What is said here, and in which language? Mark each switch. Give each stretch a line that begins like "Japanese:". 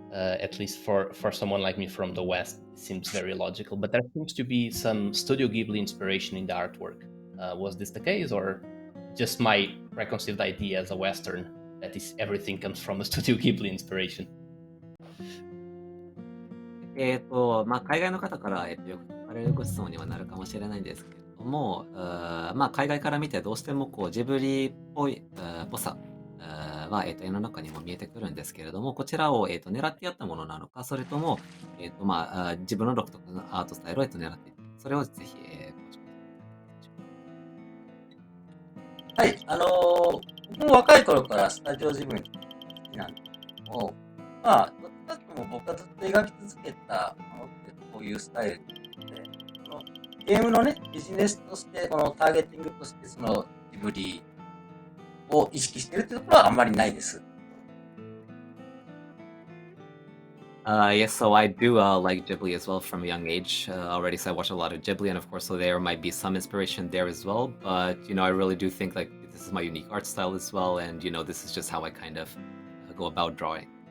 English: At least for someone like me from the West, it seems very logical. But there seems to be some Studio Ghibli inspiration in the artwork. Was this the case, or just my preconceived idea as a Western that is everything comes from a Studio Ghibli inspiration?
Japanese: まあ、海外の方から、よく聞かれるご質問にはなるかもしれないんですけれども、まあ、海外から見てどうしてもこうジブリっぽい、ぽさ、は、絵の中にも見えてくるんですけれども、こちらを、狙ってやったものなのか、それとも、まあ、自分の独特なアートスタイルを、狙っている。それをぜひ、はい、僕も若い頃からスタジオジブリ好きなんですけども、まあ、どっちかというと僕はずっと描き続けたものってこういうスタイルで、このゲームのね、ビジネスとして、このターゲティングとして、そのジブリを意識しているというところはあんまりないです。
English: Yes, so I do like Ghibli as well from a young age already. So I watch a lot of Ghibli, and of course, so there might be some inspiration there as well. But I really do think like this is my unique art style as well, and this is just how I kind of go about drawing.